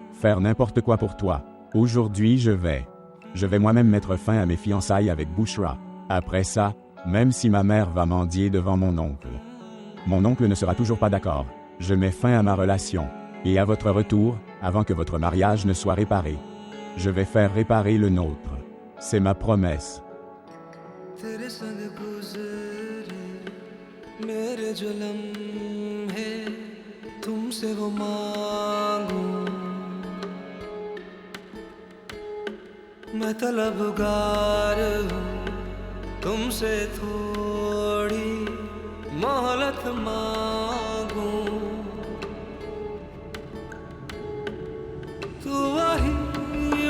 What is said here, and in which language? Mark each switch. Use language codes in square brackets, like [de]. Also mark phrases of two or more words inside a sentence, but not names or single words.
[fr] Faire n'importe quoi pour toi. Aujourd'hui, je vais moi-même mettre fin à mes fiançailles avec Bushra. Après ça, même si ma mère va mendier devant mon oncle ne sera toujours pas d'accord. Je mets fin à ma relation. Et à votre retour, avant que votre mariage ne soit réparé, je vais faire réparer le nôtre. C'est ma promesse. [hi] मेरे जो लम्हे तुमसे वो मांगूं मैं तलबगार हूँ तुमसे थोड़ी मोहलत मांगूं तू वही